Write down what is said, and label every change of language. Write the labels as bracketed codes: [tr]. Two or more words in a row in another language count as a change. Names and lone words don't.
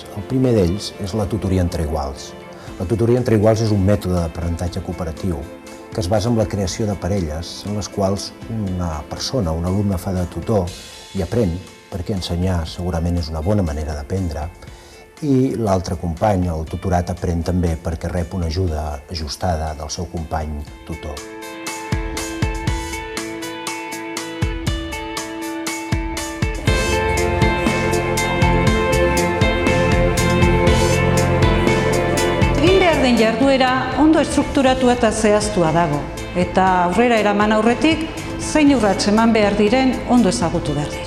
[ca] El primer d'ells és la tutoria entre iguals. La tutoria entre iguals és un mètode d'aprenentatge cooperatiu que es basa en la creació de parelles en les quals una persona, un alumne fa de tutor i aprèn, perquè ensenyar segurament és una bona manera d'aprendre, i l'altre company, el tutorat, aprèn també perquè rep una ajuda ajustada del seu company tutor. [eu] Egin behar den jarduera ondo estrukturatu eta zehaztua dago, eta aurrera eraman aurretik zein urrats eman behar diren ondo ezagutu behar dira.